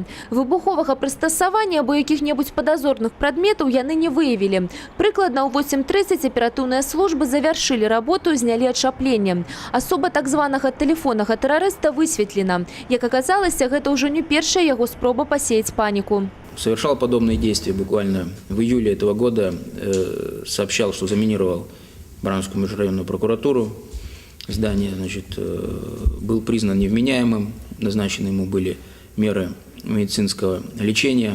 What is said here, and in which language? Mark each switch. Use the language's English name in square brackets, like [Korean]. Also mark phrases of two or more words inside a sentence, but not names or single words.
[Belarusian] Выбуховага прыстасавання або якіх-небудзь падазорных прадметаў яны не выявілі. Прыкладна ў 8:30 аператыўныя службы завяршылі работу і знялі ачапленне. Асоба так званага тэлефоннага тэрарыста высветлена. Як аказалася, гэта ўжо не першая яго спроба пасеяць паніку. [Russian] Совершал подобные действия буквально в июле этого года. Сообщал, что заминировал Барановскую межрайонную прокуратуру. Здание, был признан невменяемым. Назначены ему были меры медицинского лечения.